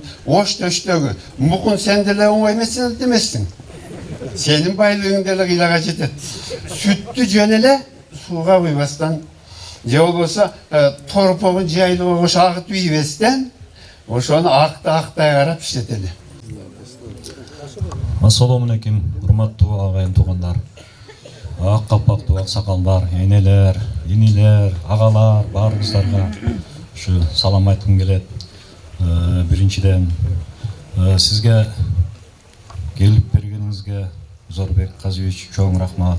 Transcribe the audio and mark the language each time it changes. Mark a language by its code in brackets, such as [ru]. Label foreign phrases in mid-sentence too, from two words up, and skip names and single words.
[ky] Ош төштөгү, мукун сен деле оңой эмессиң. Сенин байлыгың деле кыйлага жетет. Сүттү жөн эле сууга куйбастан, же болбосо торпогун жайлоого агытып ийбестен ошону актай карап иштетели. [uz] Assalomu alaykum, hurmatli [ky] агайын туугандар. Ак калпактуу аксакалдар, энелер, инилер, агалар, баарыңыздарга ушу салам айткым келет. Биринчиден сизге келип бергениңизге Зорбек Казыбевич чоң рахмат.